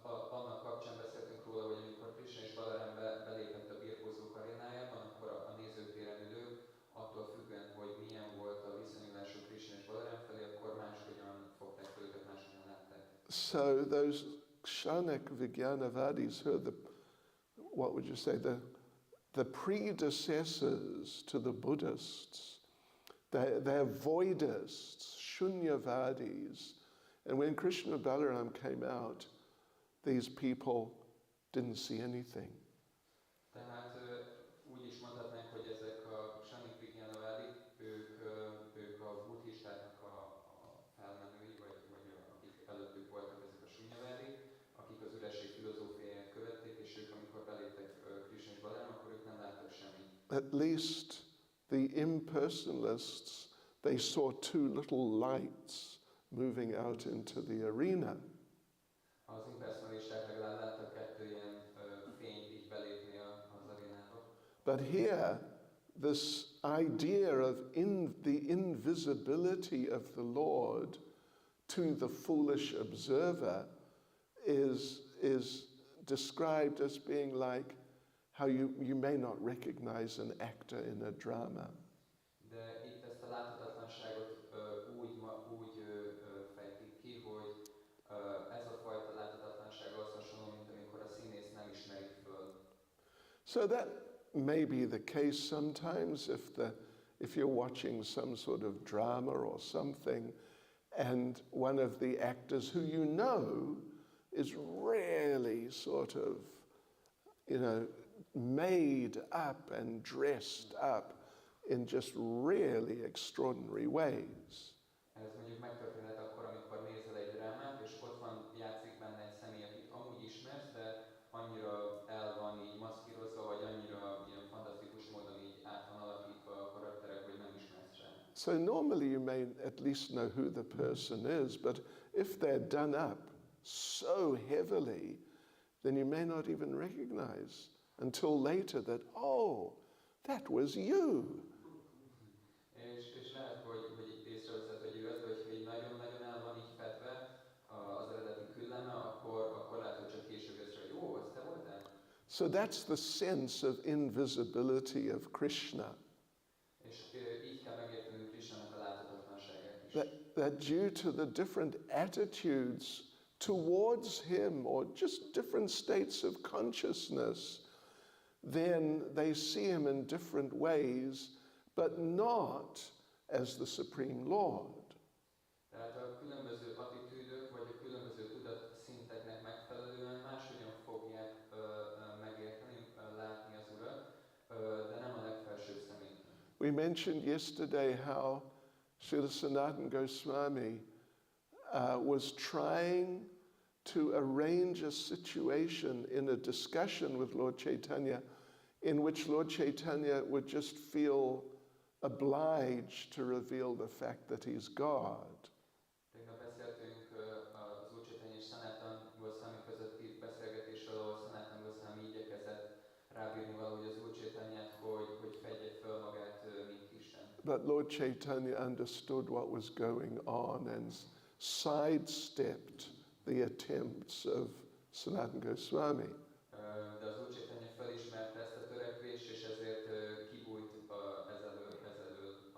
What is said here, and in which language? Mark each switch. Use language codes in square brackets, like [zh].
[hu] Annak kapcsán beszéltünk róla, hogy amikor Krishna és Balaram belépett a birkózók arénájában, akkor a nézőtéren ülők attól függően, hogy milyen volt a viszonyulásuk Krishna és Balaram felé, akkor máshogyan fogták fel őket, máshogyan látták. [en] So those Kshanik Vijnanavadis heard what would you say, the predecessors to the Buddhists. They're voidists, Shunyavadis. And when Krishna and Balaram came out, these people didn't see anything. [hu] Tehát úgy is mondhatnánk, hogy ezek a Kshanik Vijnanavádik, ők a buddhistáknak a felmenői, vagy akik előttük voltak ezek a Sunyavádik, akik az üresség filozófiáját követték, és ők amikor beléptek Krishna és Balaram, akkor ők nem láttak semmit. [en] At least the impersonalists, they saw two little lights moving out into the arena. [hu] Az impersonalisták legalább láttak 2 ilyen fényt így belépni az arénába. [en] But here, this idea of the invisibility of the Lord to the foolish observer is described as being like how you may not recognize an actor in a drama. [hu] De itt ezt a láthatatlanságot úgy fejtik ki, hogy ez a fajta láthatatlanság az hasonló, mint amikor a színész nem ismeri föl. [en] So that may be the case sometimes if you're watching some sort of drama or something and one of the actors who you know is really sort of, made up and dressed up in just really extraordinary ways. [hu] Ez mondjuk megtörténhet akkor, amikor nézel egy drámát, és ott játszik benne egy személy, akit amúgy ismersz, de annyira el van így maszkírozva, vagy annyira ilyen fantasztikus módon így át van alakítva a karakterek, hogy nem ismersz rá. [en] So normally you may at least know who the person is, but if they're done up so heavily, then you may not even recognize until later that, oh, that was you. [hu] És lehet, hogy így észreveszed, hogy ő az, de hogyha így nagyon-nagyon el van így fedve az eredeti külleme, akkor lehet, hogy csak később észre, hogy ó, az te voltál? [en] So that's the sense of invisibility of Krishna. [hu] És így kell megértenünk Krishnának a láthatatlanságát is. [en] That due to the different attitudes towards him or just different states of consciousness, then they see him in different ways, but not as the Supreme Lord. [hu] Tehát a különböző attitűdök, vagy a különböző tudatszinteknek megfelelően máshogyan fogják megérteni, látni az Urat, de nem a legfelsőbb személyben. [en] We mentioned yesterday how Srila Sanatana Goswami was trying to arrange a situation in a discussion with Lord Chaitanya in which Lord Chaitanya would just feel obliged to reveal the fact that he's God. [hu] Tegnap beszéltünk az Úr Chaitanya és Sanatan Goswami közötti beszélgetésről, ahol Sanatan Goswami igyekezett rábírni valahogy az Úr Chaitanyát, hogy fedje föl magát, mint Isten. [en] But Lord Chaitanya understood what was going on and sidestepped the attempts of Sanatana Goswami. [hu] De az Úr Chaitanya felismerte ezt a törekvést, és ezért kibújt ezelől a dolog elől.